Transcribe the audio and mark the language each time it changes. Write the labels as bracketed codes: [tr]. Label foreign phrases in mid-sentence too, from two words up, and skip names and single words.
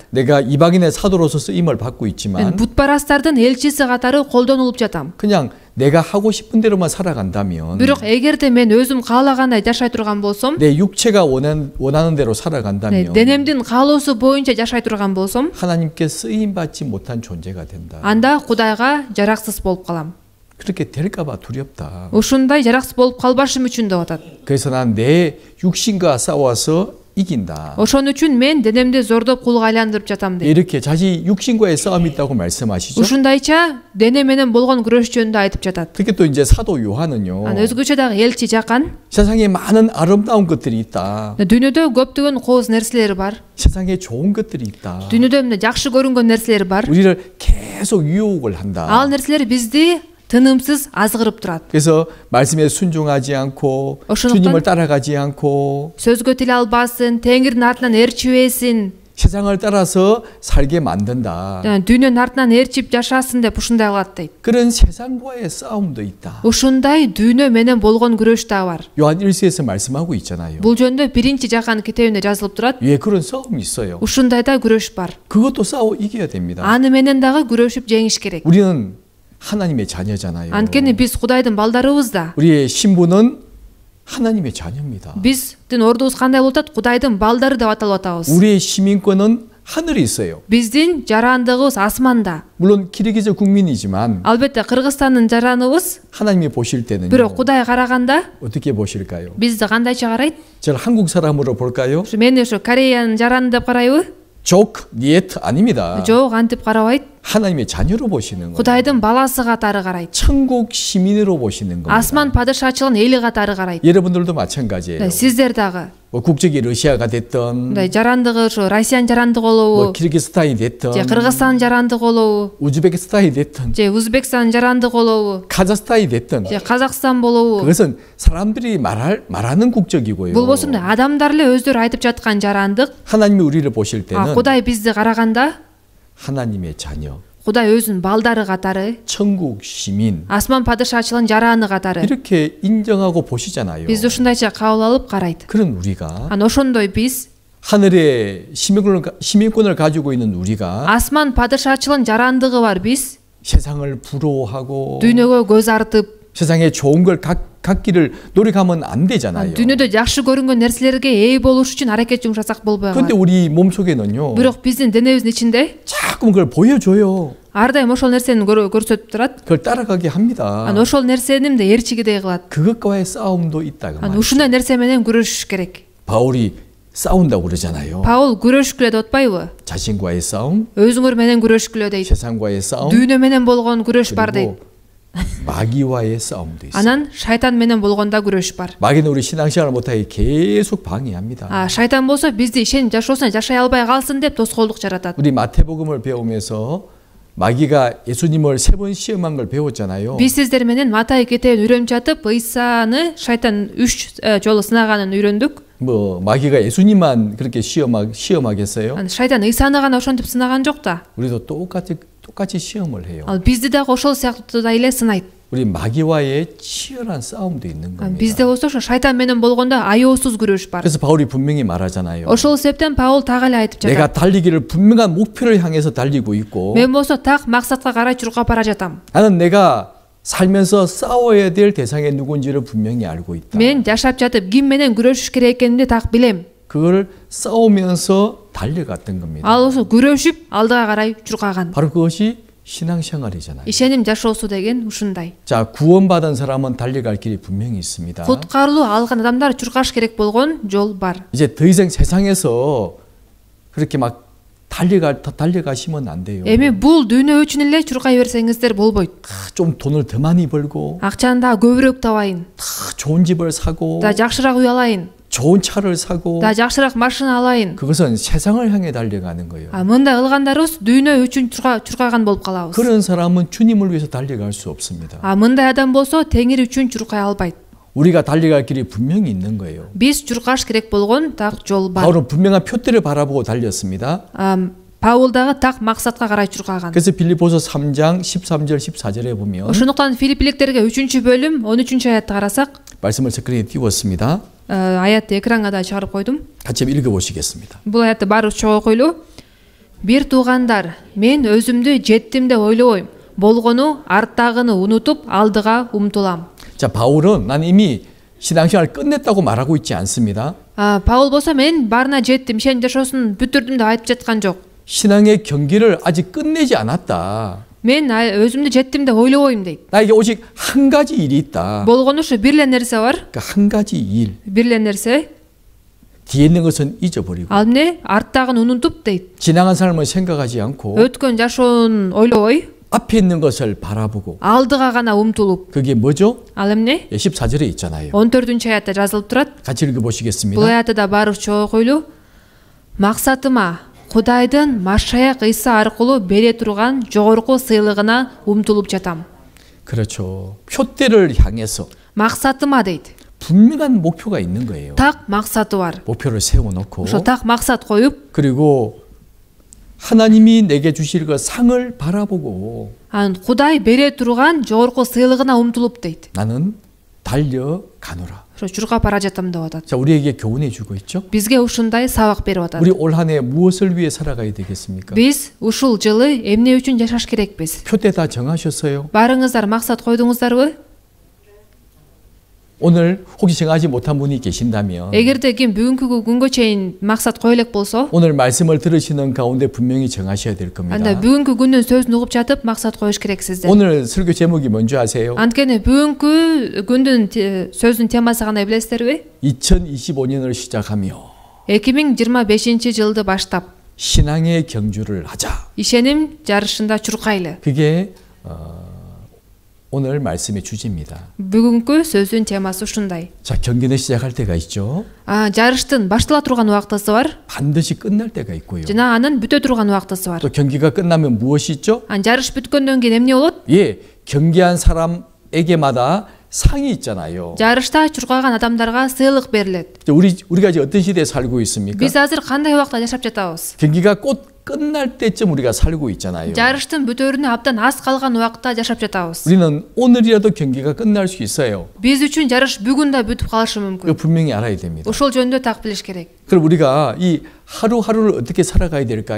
[ko] 내가 이방인의 사도로서 쓰임을 받고 [ky] Мен [ko] 있지만 [ky] бутбарастардын элчиси катары колдонулуп жатам. [ko] 그냥 내가 하고 싶은 대로만 살아간다면 [ky] Бирок эгерде мен өзүм каалагандай жашай турган болсом, [ko] 내 육체가 원하는 대로 살아간다면 [ky] денемдин каалоосу боюнча жашай турган болсом, [ko] 하나님께 쓰임 받지 못한 존재가 된다. [ky] анда Кудайга жараксыз болуп калам. [ko] 그렇게 될까봐 두렵다. [ky] Ушундай жараксыз болуп калбашым үчүн деп атат. [ko] 그래서 난 내 육신과 싸워서 이긴다. [ky] Ошон үчүн мен денемди зордоп кулга айландырып жатам дейт. [ko] 이렇게 자기 육신과의 싸움이 있다고 말씀하시죠. [ky] Ушундайча дене менен болгон күрөш жөнүндө айтып жатат. [ko] 특히 또 이제 사도 요한은요. [ky] Өзгөчө дагы элчи Жакан, [ko] 세상에 많은 아름다운 것들이 있다. [ky] дүйнөдө көптөгөн кооз нерселер бар. [ko] 세상에 좋은 것들이 있다. [ky] Дүйнөдө эмне жакшы көрүнгөн нерселер бар. [ko] 우리를 계속 유혹을 한다. [ky] Ал нерселер бизди тынымсыз азгырып турат. [ko] 그래서 말씀에 순종하지 않고 [ky] 어şoндуктан [ko] 주님을 따라가지 않고 [ky] сөзгө тил албасын, теңирдин артынан ээрчибесин, [ko] 세상을 따라서 살게 만든다. [ky] дүйнөнүн артынан ээрчип жашасын деп ушундай кылат дейт. [ko] 그런 세상과의 싸움도 있다. [ky] Ушундай дүйнө менен болгон күрөш да бар. [ko] 요한 1서에서 말씀하고 있잖아요. [ky] Бул жөнүндө 1-Жакан китебинде жазылып турат. [ko] 왜 그런 싸움이 있어요? [ky] Ушундай да күрөш бар. [ko] 그것도 싸워 이겨야 됩니다. [ky] Аны менен дагы күрөшүп жеңиш керек. [ko] 우리는 하나님의 자녀잖아요. [ky] Анткени биз Кудайдын балдарыбыз да. [ko] 우리의 신분은 하나님의 자녀입니다. [ky] Биздин ордубуз кандай болуп атат? Кудайдын балдары деп аталып атабыз. [ko] 우리의 시민권은 하늘에 있어요. [ky] Биздин жарандыгыбыз асманда. [ko] 물론 키르기즈 국민이지만 [ky] Албетте Кыргызстандын жараныбыз, [ko] 하나님이 보실 때는요. [ky] бирок Кудай караганда [ko] 어떻게 보실까요? [ky] бизди кандайча карайт? [ko] 저를 한국 사람으로 볼까요? [ky] Мени ушу Кореянын жараны деп карайбы? [ko] 족, niet 아닙니다. [ky] Жок, антип карабайт. [ko] 하나님의 자녀로 보시는 거예요. [ky] Кудайдын баласы катары карайт. [ko] 천국 시민으로 보시는 겁니다. [ky] Асман падышачылыгын эли катары карайт. [ko] 여러분들도 마찬가지예요. [ky] Сиздер дагы. [ko] 뭐 국적이 러시아가 됐던 [ky] жарандыгы ушу Россиянын жарандыгы болобу, [ko] 뭐 키르기스탄이 됐던 [ky] же Кыргызстандын жарандыгы болобу, [ko] 우즈베키스탄이 됐던 [ky] же Узбекстандын жарандыгы болобу, [ko] 카자흐스탄이 됐던 [ky] же Казакстан болобу. [ko] 그것은 사람들이 말하는 국적이고요. [ky] Бул болсо адамдар эле өздөрү айтып жаткан жарандык. [ko] 하나님이 우리를 보실 때는 [ky] Кудай бизди караганда [ko] 하나님의 자녀, [ky] Кудай өзүнүн балдары катары, [ko] 천국 시민 [ky] асман падышачылыгынын жараны катары [ko] 이렇게 인정하고 보시잖아요. [ky] бизди ушундайча кабыл алып карайт. [ko] 그런 우리가 [ky] Ана ошондой биз [ko] 하늘의 시민권을 가지고 있는 우리가 [ky] асман падышачылыгынын жарандыгы бар биз [ko] 세상을 부러워하고 [ky] дүйнөгө көз артып, [ko] 세상에 좋은 걸 갖기를 노력하면 안 되잖아요. [ky] дүйнөдө жакшы көрүнгөн нерселерге ээ болуш үчүн аракет жумшасак болбой [ko] 근데 [ky] калат. [ko] 우리 몸속에는요. [ky] Бирок биздин денебиздин ичинде [ko] 자꾸 그걸 보여줘요. [ky] ар дайым ошол нерсени көрсөтүп турат. [ko] 그걸 따라가게 합니다. [ky] Ана ошол нерсени мындай ээрчигидей кылат. [ko] 그것과의 싸움도 있다고 [ky] Ана [ko] 말이죠. [ky] ушундай нерсе менен күрөшүш керек. [ko] 바울이 싸운다고 그러잖아요. [ky] Паул күрөшкүлө деп атпайбы? [ko] 자신과의 싸움, [ky] Өзүңөр менен күрөшкүлө дейт. [ko] 세상과의 싸움, [ky] Дүйнө менен болгон күрөш бар дейт. [ko] 그리고 마귀와의 싸움도 있어요. [ky] Анан шайтан менен болгонда күрөш бар. [ko] 마귀는 우리 신앙생활을 못하게 계속 방해합니다. [ky] Шайтан болсо бизди ишенип жашоосуна жашай албай калсын деп тоскоолдук жаратат. [ko] 우리 마태복음을 배우면서 마귀가 예수님을 3번 시험한 걸 배웠잖아요. [ky] Биз сиздер менен Матай китебин үйрөнүп жатып, Ыйсаны шайтан 3 жолу сынаганын үйрөндүк. [ko] 뭐 마귀가 예수님만 그렇게 시험하겠어요? [ky] Шайтан Ыйсаны гана ошентип сынаган жок да. [ko] 우리도 똑같이 시험을 해요. [ky] Ал бизди дагы ошол сыяктуу да эле сынайт. [ko] 우리 마귀와의 치열한 싸움도 있는 겁니다. [ky] Бизде болсо ошо шайтан менен болгондо аеосуз күрөш бар. [ko] 그래서 바울이 분명히 말하잖아요. [ky] Ошол себептен Паул так эле айтып жатат. [ko] 내가 달리기를 분명한 목표를 향해서 달리고 있고 [ky] Мен болсо так максатка карай чуркап бара жатам. [ko] 나는 내가 살면서 싸워야 될 대상이 누군지를 분명히 알고 있다. [ky] Мен жашап жатып ким менен күрөшүш керек экенимди так билем. [ko] 그걸 싸우면서 달려갔던 겁니다. [ky] Ал ошо күрөшүп алдыга карай чуркаган. [ko] 바로 그것이 신앙생활이잖아요. [ky] Ишеним жашоосу деген ушундай. [ko] 자, 구원받은 사람은 달려갈 길이 분명히 있습니다. [ky] Куткарылуу алган адамдар чуркаш керек болгон жол бар. [ko] 이제 더 이상 세상에서 그렇게 막 달려가시면 안 돼요. [ky] Эми бул дүйнө үчүн эле чуркай берсеңиздер болбойт. [ko] 좀 돈을 더 많이 벌고 [ky] Акчаны да көбүрөөк табайын, [ko] 더 좋은 집을 사고 [ky] да жакшыраак үй алайын, [ko] 좋은 차를 사고 [ky] да жакшыраак машина алайын. [ko] 그것은 세상을 향해 달려가는 거예요. [ky] Мындай кылгандарыбыз дүйнө үчүн чуркаган болуп калабыз. [ko] 그런 사람은 주님을 위해서 달려갈 수 없습니다. [ky] Мындай адам болсо Теңир үчүн чуркай албайт. [ko] 우리가 달려갈 길이 분명히 있는 거예요. [ky] Биз чуркаш керек болгон так жол бар. [ko] 바울은 분명한 표대를 바라보고 달렸습니다. [ky] Паул дагы так максатка карай чуркаган. [ko] 그래서 빌립보서 3장 13절 14절에 보면 [ky] Ошондуктан Филиппиликтерге 3-бөлүм 13-аятты карасак, [ko] 말씀을 스크린에 띄웠습니다. [ky] аятты экранга да чыгарып койдум. [ko] 같이 읽어보시겠습니다. [ky] Бул аятты баары чогуу окуйлу. Бир туугандар, мен өзүмдү жеттим деп ойлобойм. Болгону арттагыны унутуп алдыга умтулам. [ko] 자, 바울은 난 이미 신앙생활을 끝냈다고 말하고 있지 않습니다. [ky] Паул болсо мен баарына жеттим, ишеним жашоосун бүтүрдүм деп айтып жаткан жок. [ko] 신앙의 경기를 아직 끝내지 않았다. [ky] Мен өзүмдү жеттим деп ойлобойм дейт. [ko] 나에게 오직 한 가지 일이 있다. [ky] Болгону ушу бир эле нерсе бар. [ko] 그러니까 한 가지 일. [ky] Бир эле нерсе. [ko] 뒤에 있는 것은 잊어버리고 [ky] Ал эмне? Арттагын унутуп дейт. [ko] 지나간 삶을 생각하지 않고 [ky] Өткөн жашоон ойлобой, [ko] 앞에 있는 것을 바라보고 [ky] алдыга гана умтулуп. [ko] 그게 뭐죠? [ky] Ал эмне? [ko] 14절에 있잖아요. [ky] 14-чү аятта жазылып турат. [ko] 같이 읽어보시겠습니다. [ky] Бул аятты да баарыча окуйлу. Максатыма Кудайдын Машаяк Иса аркылуу бере турган жогорку сыйлыгына умтулуп жатам. [ko] 그렇죠. 표대를 향해서 [ky] Максатыма дейт. [ko] 분명한 목표가 있는 거예요. [ky] Так максаты бар. [ko] 목표를 세워놓고 [ky] Ошо так максат коюп, [ko] 그리고 하나님이 내게 주실 그 상을 바라보고 [ky] анан Кудай бере турган жогорку сыйлыгына умтулуп дейт. [ko] 나는 달려가노라. [ky] Ошо жургап бара жатам деп атат. [ko] 자, 우리에게 교훈해 주고 있죠. [ky] Бизге ушундай сабак берип атат. [ko] 우리 올 한 해 무엇을 위해 살아가야 되겠습니까? [ky] Биз ушул жылы эмне үчүн жашаш керекпиз? [ko] 표대 다 정하셨어요? [ky] Баарыңыздар максат койдуңуздарбы? [ko] 오늘 혹시 정하지 못한 분이 계신다면 [ky] Эгерде ким бүгүнкү күнгө чейин максат кое элек болсо, [ko] 오늘 말씀을 들으시는 가운데 분명히 정하셔야 될 겁니다. [ky] анда бүгүнкү күндүн сөзүн угуп жатып максат коюш керексиздер. [ko] 오늘 설교 제목이 뭔지 아세요? [ky] Анткени бүгүнкү күндүн сөзүнүн темасы кандай билесиздерби? [ko] 2025년을 시작하며 [ky] 2025-жылды баштап [ko] 신앙의 경주를 하자. [ky] ишеним жарышында чуркайлы. [ko] 그게 오늘 말씀의 주제입니다. [ky] Бүгүнкү сөзүн темасы ушундай. [ko] 자, 경기는 시작할 때가 있죠. [ky] Жарыштын баштала турган убактысы бар, [ko] 반드시 끝날 때가 있고요. [ky] жана анын бүтө турган убактысы бар. [ko] 또 경기가 끝나면 무엇이 있죠? [ky] жарыш бүткөндөн кийин эмне болот? [ko] 예, 경기한 사람에게마다 상이 있잖아요. [ky] жарышта чуркаган адамдарга сыйлык берилет. [ko] 우리가 이제 어떤 시대에 살고 있습니까? [ky] Биз азыр кандай убакта жашап жатабыз? [ko] 경기가 곧 끝날 때쯤 우리가 살고 있잖아요. [ky] жарыштын бүтөрүнө абдан аз калган убакта жашап жатабыз. [ko] 우리는 오늘이라도 경기가 끝날 수 있어요. [ky] Биз үчүн жарыш бүгүн да бүтүп калышы [ko] 이거 [ky] мүмкүн. [ko] 분명히 알아야 됩니다. [ky] ошол жөнүндө так билиш керек. [ko] 그럼 우리가 이 하루하루를 어떻게 살아가야 될까요?